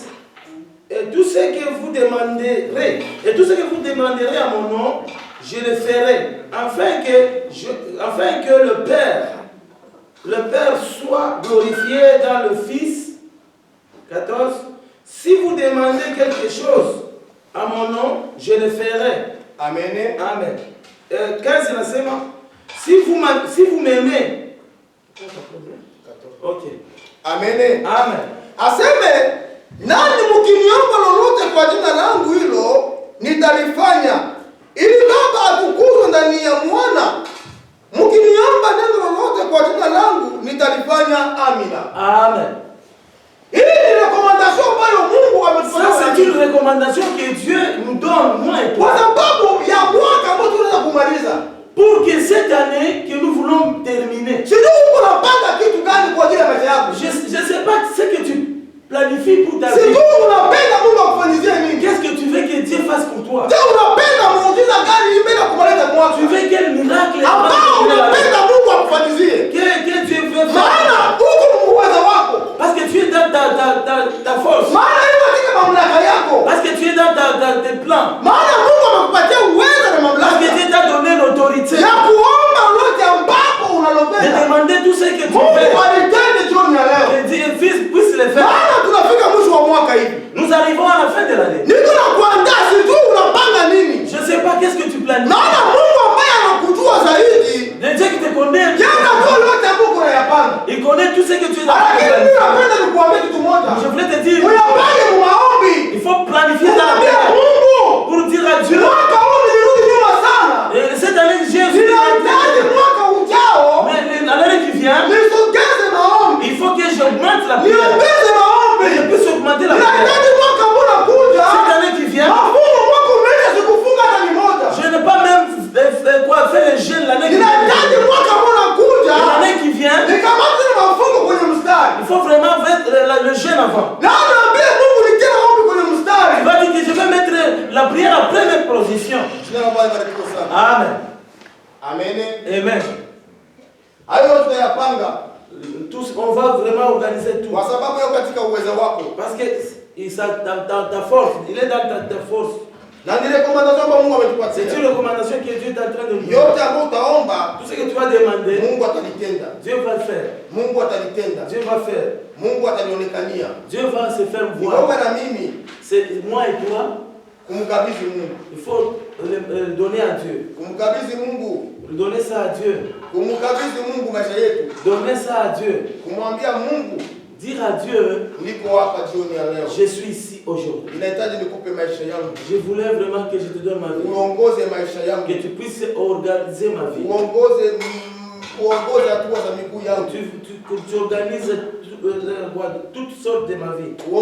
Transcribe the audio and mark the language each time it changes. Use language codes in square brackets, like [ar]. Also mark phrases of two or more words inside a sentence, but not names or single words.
[fr] Et tout ce que vous demanderez à mon nom, je le ferai, afin que le Père soit glorifié dans le Fils. 14. Si vous demandez quelque chose à mon nom, je le ferai. Amen. Amen. 15 nasema, si vous m'aimez. Ok. Amen. Amen. [sw] Aseme, nani mkiniomba lolote kwa jina langu hilo nitalifanya, ili Baba atukuzwe ndani ya Mwana. Mkiniomba neno lolote kwa jina langu nitalifanya. Amina. Amen. Hii ni recommandation ambayo Mungu ametupatia. [fr] Ça c'est une recommandation que Dieu nous donne, moi et toi. [sw] Kwa sababu ya mwaka ambao tunaweza kumaliza. [fr] Pour que cette année que nous voulons terminer. [sw] Sio unapanga kitu gani kwa ajili ya maisha yako? [fr] Je sais pas ce que tu planifies pour ta vie. [sw] Sio unapenda Mungu akufanyizie nini? [fr] Qu'est-ce que tu veux que Dieu fasse pour toi? [sw] Sio unapenda muujiza gani mbele kumaliza mwaka? [fr] Tu veux quel miracle? [sw] Ambao unapenda Mungu akufanyizie. [fr] Que Dieu veut faire. [sw] Maana uko uwezo wako. [fr] Parce que tu es dans ta force. [sw] Maana hiyo katika mamlaka yako. [fr] Parce que tu es dans tes plans. [sw] Maana Mungu amekupatia uwezo na mamlaka. [fr] Parce que Dieu t'a donné l'autorité. [sw] Ya kuomba lote ambapo unalopenda. [fr] De demander tout ce que tu [sw] Mungu [fr] veux. [sw] alitende jioni ya leo. [fr] Que Dieu puisse le faire. [sw] Maana tunafika mwisho wa mwaka hivi. [fr] Nous arrivons à la fin de l'année. [sw] Niko na kuandaa, sijui unapanga nini. [fr] Je ne sais pas qu'est-ce que tu planifies. [sw] Naona Mungu ambaye anakujua zaidi. [fr] Le Dieu qui te connaît. [sw] Yana kwa lote ambapo unayapanga. [fr] Il connaît tout ce que tu es dans [sw] Lakini mimi napenda nikuambie kitu moja. [fr] Je voulais te dire. [sw] Uyapange mu maombi. [fr] Il faut planifier dans la prière. Pour dire à Dieu. [sw] Mwaka huu nirudi nyuma sana. [fr] Et cette année Jésus. [sw] Ninahitaji mwaka ujao. [fr] Mais l'année qui vient. [sw] Nisogeze maombi. [fr] Il faut que j'augmente la prière. [sw] Niongeze maombi. [fr] Que je puisse augmenter la prière. [sw] Ninahitaji mwaka huu unakuja. [fr] Cette année qui vient. [sw] Mafungo mwaka umeisha sikufunga hata ni moja. [fr] Je n'ai pas même faire le jeûne l'année qui vient. [sw] Ninahitaji mwaka huu unakuja. [fr] L'année qui vient. [sw] Nikamate mafungo kwenye mstari. [fr] Il faut vraiment mettre le jeûne avant. [sw] Na naambia Mungu nitie maombi kwenye mstari. [fr] Il va dire que je vais mettre la prière en première position. Amen. Amen. Amen. [sw] Hayo tutayapanga. [fr] On va vraiment organiser tout. [sw] Kwa sababu yako katika uwezo wako. [fr] Parce que dans ta force, il est dans ta force. [sw] Na ni recommandation ambayo Mungu ametupatia. [fr] C'est une recommandation que Dieu est en train de nous donner. [sw] Yote ambayo utaomba, [fr] tout ce que tu vas demander, [sw] Mungu atalitenda. [fr] Dieu va le faire. [sw] Mungu atalitenda. [fr] Dieu va faire. [sw] Mungu atanionekania. [fr] Dieu va se faire voir. [sw] Niomba na mimi. [fr] C'est moi et toi. [sw] Kumkabidhi Mungu. [fr] Il faut le donner à Dieu. [sw] Kumkabidhi Mungu. [fr] Donner ça à Dieu. [sw] Kumkabidhi Mungu maisha yetu. [fr] Donner ça à Dieu. [sw] Kumwambia Mungu. [fr] Dire à Dieu, je suis ici aujourd'hui. Je voulais vraiment que je te donne ma vie. Que tu puisses organiser ma vie. Que tu organises toutes sortes de ma vie.